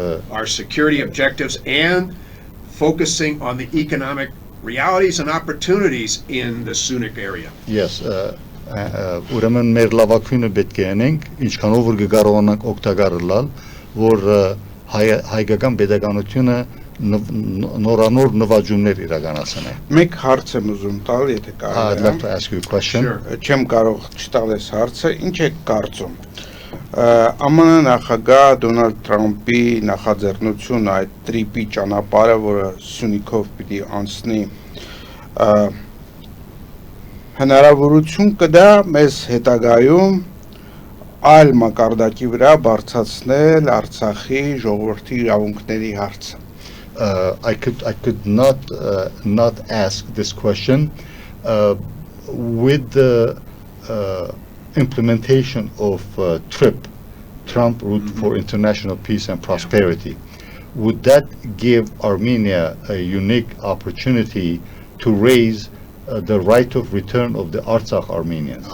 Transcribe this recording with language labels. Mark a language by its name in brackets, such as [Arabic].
[English] our security objectives and focusing on the economic realities and opportunities in the Sunik area. [Armenian] Yes, ուրեմն մեր լավագույնը պետք է անենք, ինչքանով որ կկարողանանք օգտակարել, որ հայկական պետականությունը նորանոր նվաճումներ իրականացնի։ Մեկ հարց եմ ուզում տալ, եթե [English] I'd like to ask you a question. [Armenian] Չեմ կարող չտալ այս հարցը, ինչ եք կարծում։ ԱՄՆ նախագահ Դոնալդ Թրամփի նախաձեռնությունը այդ տրիպի ճանապարհը, որը Սյունիքով պիտի անցնի, հնարավորություն կտա մեզ հետագայում այլ մակարդակի վրա բարձրացնել Արցախի ժողովրդի իրավունքների հարցը։ [English] I could not ask this question with the implementation of Trump Route for International Peace and Prosperity. Would that give Armenia a unique opportunity to raise the right of return of the Artsakh Armenians?